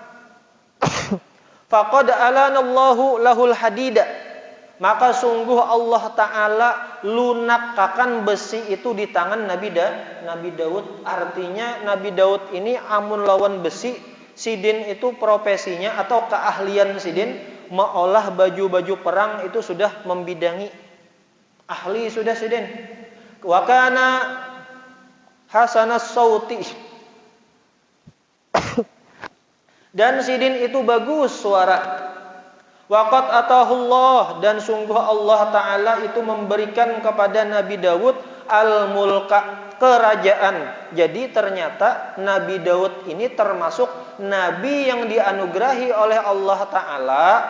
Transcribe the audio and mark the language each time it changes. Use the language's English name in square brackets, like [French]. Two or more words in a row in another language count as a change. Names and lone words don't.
[Arabic] فقد ألان الله له الحديد, [Banjar] maka sungguh Allah Ta'ala lunakkan besi itu di tangan Nabi Daud. Artinya Nabi Daud ini amun lawan besi, Sidin itu profesinya atau keahlian Sidin mengolah baju-baju perang itu sudah membidangi. Ahli sudah Sidin. [Arabic] وكان حسن الصوت. [Banjar] Dan Sidin itu bagus suara. [Arabic] وقد آتاه الله, [Banjar] dan sungguh Allah Ta'ala itu memberikan kepada Nabi Daud al-mulka, kerajaan. Jadi ternyata Nabi Daud ini termasuk Nabi yang dianugerahi oleh Allah Ta'ala.